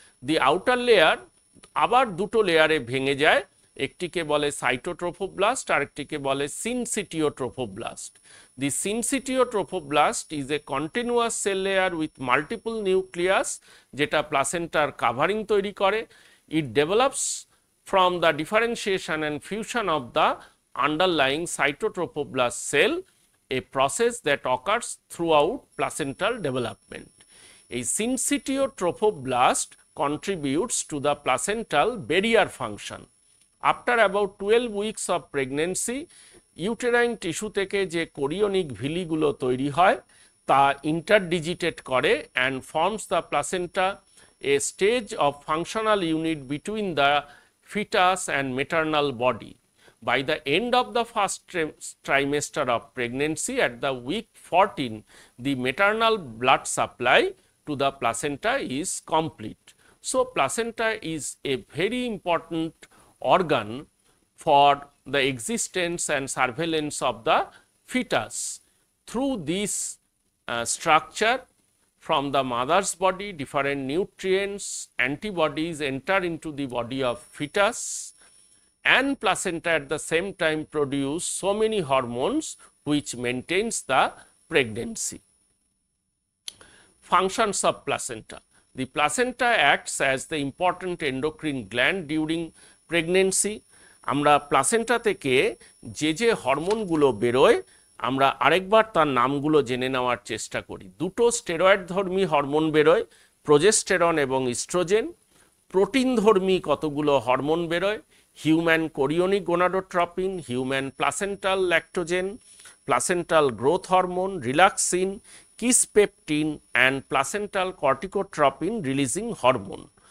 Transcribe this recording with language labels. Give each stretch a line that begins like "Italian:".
English: The outer layer
Bangla: আবার দুটো লেয়ারে ভেঙে যায়, একটিকে বলে সাইটোট্রোফোব্লাস্ট আর একটিকে বলে সিনসিটিওট্রোফোব্লাস্ট।
English: The syncytiotrophoblast is a continuous cell layer with multiple nucleus
Bangla: যেটা প্লাসেন্টার কাভারিং তৈরি করে।
English: It develops from the differentiation and fusion of the underlying cytotrophoblast cell, a process that occurs throughout placental development. A syncytiotrophoblast contributes to the placental barrier function. After about 12 weeks of pregnancy,
Bangla: uterine tissue থেকে যে chorionic ভিলিগুলো তৈরি হয় তা ইন্টারডিজিটেট করে
English: And forms the placenta, a stage of functional unit between the fetus and maternal body. By the end of the first trimester of pregnancy, at the week 14, the maternal blood supply to the placenta is complete. So, placenta is a very important organ for the existence and surveillance of the fetus. Through this structure from the mother's body, different nutrients, antibodies enter into the body of fetus, and placenta at the same time produce so many hormones which maintains the pregnancy. Functions of placenta. The placenta acts as the important endocrine gland during pregnancy.
Bangla: আমরা placenta থেকে যে যে হরমোনগুলো বেরোয় আমরা আরেকবার তার নামগুলো জেনে নেওয়ার চেষ্টা করি। দুটো স্টেরয়েড ধর্মী হরমোন বেরোয়, প্রোজেস্টেরন এবং ইস্ট্রোজেন। প্রোটিন ধর্মী কতগুলো হরমোন বেরোয়, human chorionic gonadotropin, human placental Lactogen, placental growth hormone, relaxin, কিসপেপটিন and placental corticotropin releasing hormone.